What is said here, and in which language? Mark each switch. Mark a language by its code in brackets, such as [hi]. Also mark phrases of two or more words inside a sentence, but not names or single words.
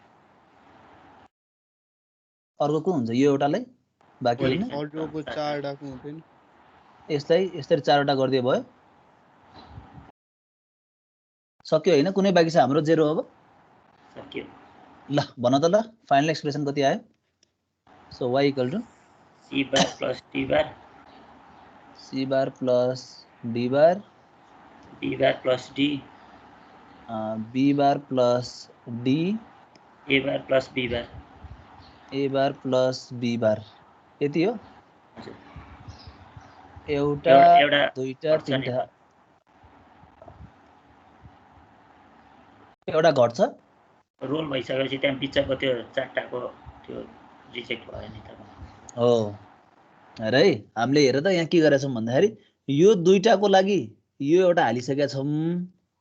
[ne] अर्को कुन हुन्छ? यो एउटालाई बाँकी हैन। अर्कोको चारवटाको हुन्छ नि। यसलाई यसरी चारवटा गरिदिए भयो। सक्यो हैन? कुनै बाँकी छ हाम्रो? 0 अब सक्यो। ल भन त ल [en] final expression [ne] कति आयो? [en] so y equal to C bar plus D bar, C bar plus D bar, B bar plus D, B bar plus D, A bar plus B bar, A bar plus B bar. [ne] यति हो? हजुर। एउटा एउटा दुईटा घट्छ नि तीनटा त। एउटा घट्छ। रोल भइसकेपछि त्यहाँ बिचको त्यो चारटाको त्यो रिजेक्ट भयो नि त। हो हेर है, हामीले हेर त यहाँ के गरेका छौँ भन्दाखेरि यो दुईटाको लागि यो एउटा हालिसकेका छौँ हो।